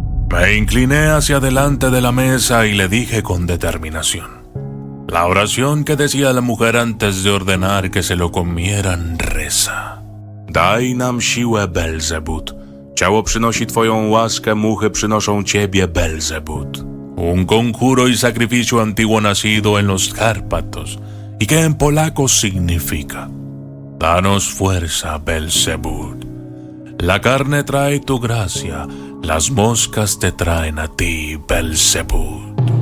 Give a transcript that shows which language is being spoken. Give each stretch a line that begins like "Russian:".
Spanish: Me incliné hacia delante de la mesa y le dije con determinación: la oración que decía la mujer antes de ordenar que se lo comieran reza:
Polish: Daj nam siłę, Belzebut. Ciało przynosi twoją łaskę, muchy przynoszą ciebie, Belzebut.
Spanish: Un conjuro y sacrificio antiguo nacido en los Cárpatos y que en polaco significa: danos fuerza, Belzebut. La carne trae tu gracia, las moscas te traen a ti, Belzebut.